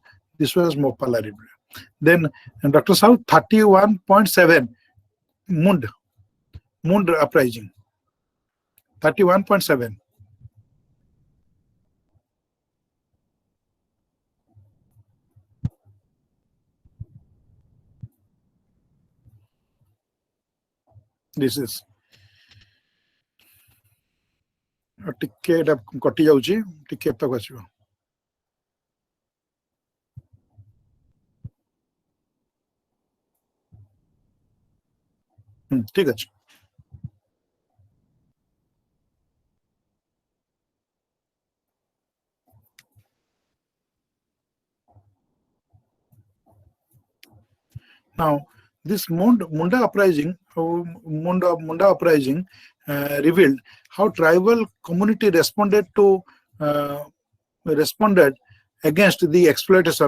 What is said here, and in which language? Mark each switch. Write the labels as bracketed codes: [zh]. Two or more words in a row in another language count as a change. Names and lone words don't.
[en] This was Mopala revolt. Then Dr. South, 31.7 Mund uprising. [or] 31.7. [en] This is [or] ଟିକେ ଏଟା କଟି ଯାଉଛି, ଟିକେ ଏତକ ଆସିବ। ଠିକ ଅଛି। [en] Now, this Munda uprising revealed how tribal community responded against the exploitation.